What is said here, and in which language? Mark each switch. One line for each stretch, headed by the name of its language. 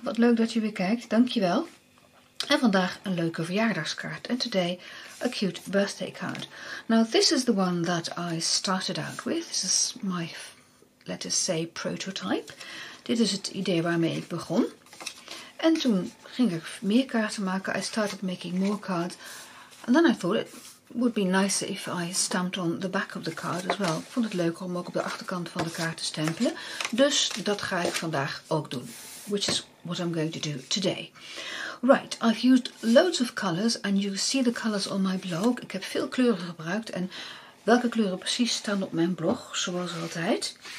Dutch: Wat leuk dat je weer kijkt. Dankjewel. En vandaag een leuke verjaardagskaart.
English: And today a cute birthday card. Now this is the one that I started out with. This is my, let us say, prototype.
Dutch: Dit is het idee waarmee ik begon. En toen ging ik meer kaarten maken.
English: I started making more cards. And then I thought it would be nicer if I stamped on the back of the card as well.
Dutch: Ik vond het leuker om ook op de achterkant van de kaart te stempelen. Dus dat ga ik vandaag ook doen.
English: Which is what I'm going to do today. Right, I've used loads of colors and you see the colors on my blog.
Dutch: Ik heb veel kleuren gebruikt en welke kleuren precies staan op mijn blog, zoals altijd.